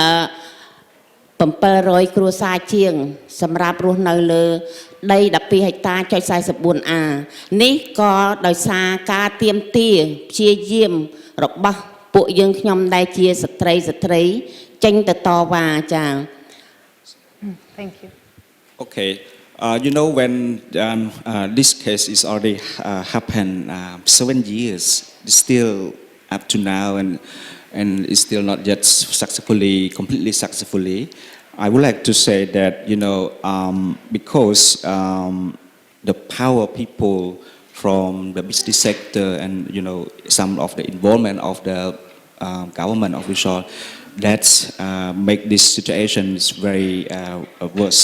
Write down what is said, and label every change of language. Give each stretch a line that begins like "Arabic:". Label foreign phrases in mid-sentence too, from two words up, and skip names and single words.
Khmer: 700 គ្រួសារជាងសម្រាប់រស់នៅលើដី12ហិកតាចុច44 A នេះក៏ដោយសារការទាមទារព្យាយាមរបស់ពួកយើងខ្ញុំដែលជាស្ត្រីចេញទៅតវ៉ាចា
English: Thank you. Okay. You know, when this case is already happened 7 years, still up to now, and it's still not yet completely successfully. I would like to say that, you know, because the power people from the business sector and, you know, some of the involvement of the government official, that make this situation very worse.